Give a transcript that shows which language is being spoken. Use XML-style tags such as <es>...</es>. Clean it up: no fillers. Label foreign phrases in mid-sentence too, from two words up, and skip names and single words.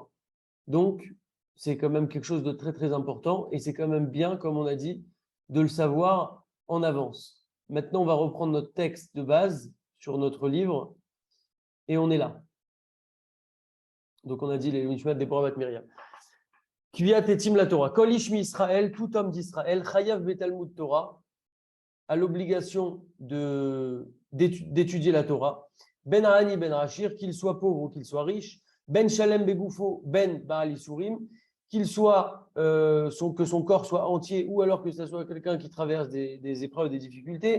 <fr>Donc, c'est quand même quelque chose de très très important et c'est quand même bien, comme on a dit, de le savoir en avance. Maintenant, on va reprendre notre texte de base sur notre livre et on est là. Donc, on a dit les Nishmat Deborah Bat Miriam.</fr> <he>קביעת עתים לתורה. כל איש מישראל,</he> <fr>tout homme d'Israël,</fr> <he>חייב בתלמוד תורה,</he> <fr>a l'obligation d'étudier la Torah.</fr> <he>בין עני בין עשיר,</he> <fr>qu'il soit pauvre ou qu'il soit riche.</fr> <he>בין שלם בגופו, בין בעל יסורים,</he> <fr>que son corps soit entier ou alors que ce soit quelqu'un qui traverse des épreuves, des difficultés.</fr>